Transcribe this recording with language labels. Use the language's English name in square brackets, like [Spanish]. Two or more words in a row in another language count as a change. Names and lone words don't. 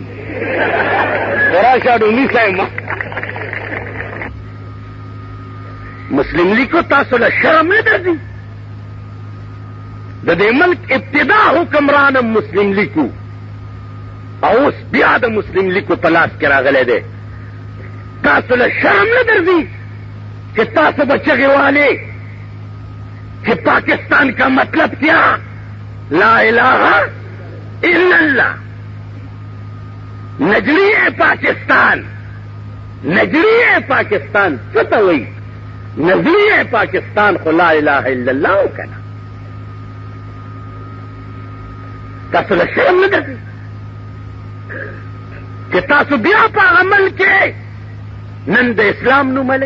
[Pashto] راشه ډومي صاحب مسلم لیگ کو تاسو له شرم نه درځي؟ د دې ملک ابتدا حکمرانم مسلم لیگ کو، او اوس بیا د مسلم لیگ کو په لاس کې راغلی دی. تاسو له شرم نه درځي چې تاسو به چغې والې کہ [Urdu] پاکستان کا مطلب کیا؟ [Arabic] لا الہ الا اللہ. [Pashto] نجری پاکستان، نجری پاکستان څه ته وایي؟ نظریه پاکستان خو [Arabic] لا الہ الا اللہ [Pashto] وکنه. تاسو له شرم نه درځي چې تاسو بیا په عمل کې نن د اسلام نوم لئ؟